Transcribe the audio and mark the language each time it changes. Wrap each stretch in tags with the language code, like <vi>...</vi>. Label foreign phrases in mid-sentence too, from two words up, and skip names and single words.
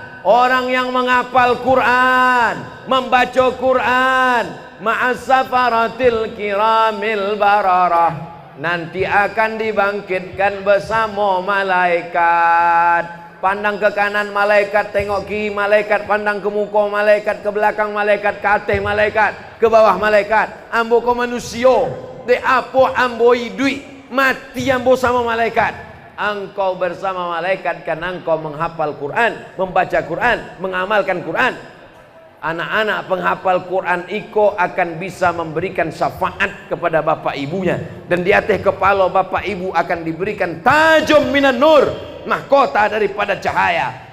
<id>Orang yang menghafal Quran, membaca Quran,</id> <ar>ma'as-safaratil kiramil bararah,</ar> <id>nanti akan dibangkitkan bersama malaikat. Pandang ke kanan malaikat, tengok kiri malaikat, pandang ke muka malaikat, ke belakang malaikat, ke atas malaikat, ke bawah malaikat.</id> <min>Ambo ko manusia, de apa ambo hidup, mati ambo sama malaikat.</min> <id>Engkau bersama malaikat karena engkau menghafal Quran, membaca Quran, mengamalkan Quran. Anak-anak penghafal Quran iko akan bisa memberikan syafaat kepada bapak ibunya, dan di atas kepala bapak ibu akan diberikan</id> <ar>tajum minan nur,</ar> <id>mahkota daripada cahaya.</id>